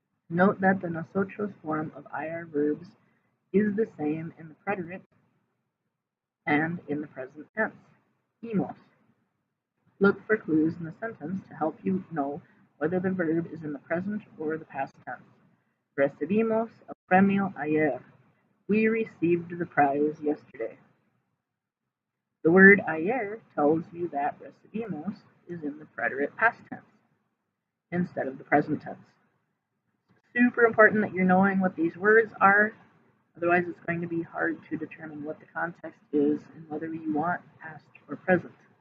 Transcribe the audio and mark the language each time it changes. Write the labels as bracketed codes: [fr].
[en] Note that the nosotros form of IR verbs is the same in the preterite and in the present tense. Himos. Look for clues in the sentence to help you know whether the verb is in the present or the past tense. [es] Recibimos el premio ayer. [en] We received the prize yesterday. The word ayer tells you that recibimos is in the preterite past tense instead of the present tense. Super important that you're knowing what these words are, otherwise it's going to be hard to determine what the context is and whether you want past or present.